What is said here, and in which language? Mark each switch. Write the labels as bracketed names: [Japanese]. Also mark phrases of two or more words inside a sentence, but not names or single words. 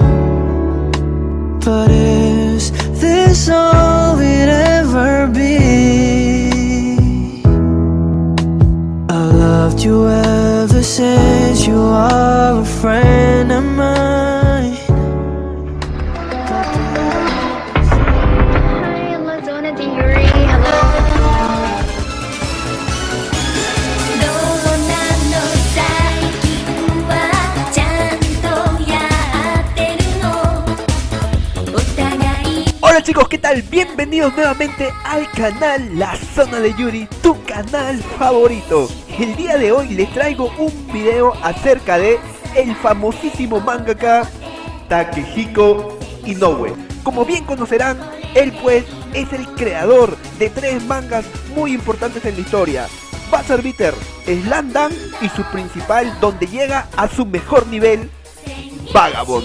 [English] But is this all we'd ever be? I loved you ever since, you are a friend of mine. Hi, Lazona de Yuri. Hello. [Japanese] どうなの最近はちゃんとやってるのお互い [Spanish] Hola chicos, ¿qué tal? Bienvenidos nuevamente al canal La Zona de Yuri, tu canal favorito. El día de hoy les traigo un video acerca de el famosísimo mangaka Takehiko Inoue. Como bien conocerán, él pues es el creador de 3 mangas muy importantes en la historia: Buzzer Beater, Slam Dunk y su principal, donde llega a su mejor nivel, Vagabond.